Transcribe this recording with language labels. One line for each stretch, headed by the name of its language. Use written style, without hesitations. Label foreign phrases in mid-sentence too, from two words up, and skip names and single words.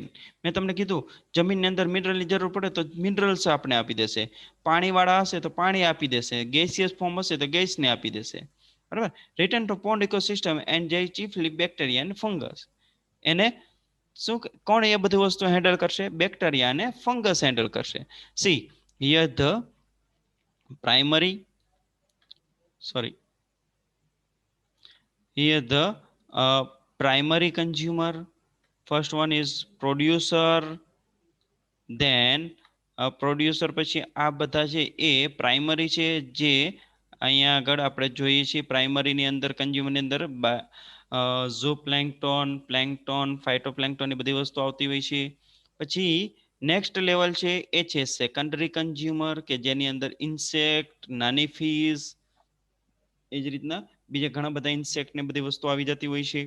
Gujarati: મેં તમને કીધું જમીનની અંદર મિનરલની જરૂર પડે તો મિનરલ્સ આપણે આપી દેશે. પાણીવાળા હશે તો પાણી આપી દેશે.
English: gaseous form
Gujarati: હશે તો ગેસને આપી દેશે. બરાબર?
English: return to pond ecosystem and જે chiefly bacteria અને ફંગસ.
Gujarati: એને શું કોણ એ બધી વસ્તુ હેન્ડલ કરશે? બેક્ટેરિયા અને ફંગસ હેન્ડલ કરશે.
English: see here the primary sorry here the primary consumer, first one is producer, then
Gujarati: પ્રોડ્યુસર, પછી આ બધા છે એ પ્રાઇમરી છે જે અહીંયા આગળ આપણે જોઈએ છીએ પ્રાઇમરીની અંદર કન્ઝ્યુમરની અંદર ઝૂ પ્લેન્કટોન, પ્લેન્કટોન, ફાઇટોપ્લેન્કટોન એ બધી વસ્તુ આવતી હોય છે. પછી
English: next level
Gujarati: છે એ છે
English: secondary consumer
Gujarati: કે જેની અંદર ઇન્સેક્ટ, નાની ફીસ, એ જ રીતના બીજા ઘણા બધા ઇન્સેક્ટ ને બધી વસ્તુ આવી જતી હોય છે.